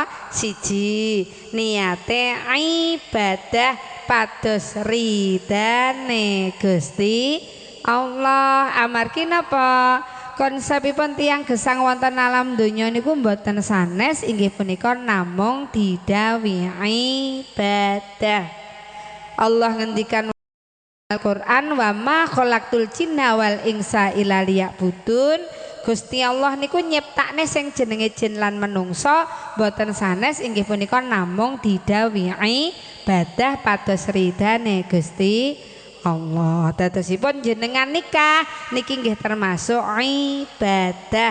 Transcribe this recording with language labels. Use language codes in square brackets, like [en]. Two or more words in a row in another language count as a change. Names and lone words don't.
[jv] Siji, niate ibadah pados ridane Gusti Allah. Amargi napa? Konsepipun tiyang gesang wonten alam donya niku mboten sanes, inggih punika namung didhawuhi ibadah. [ar] Allah [jv] ngendikan Al-Qur'an, [ar] وما خلقت الجن والإنس إلا ليعبدون. [jv] Gusti Allah niku nyiptakne sing jenenge jin lan menungso mboten sanes, inggih punika namung didhawuhi ibadah pados ridane Gusti Allah. Dadosipun jenengan nikah niki nggih termasuk ibadah.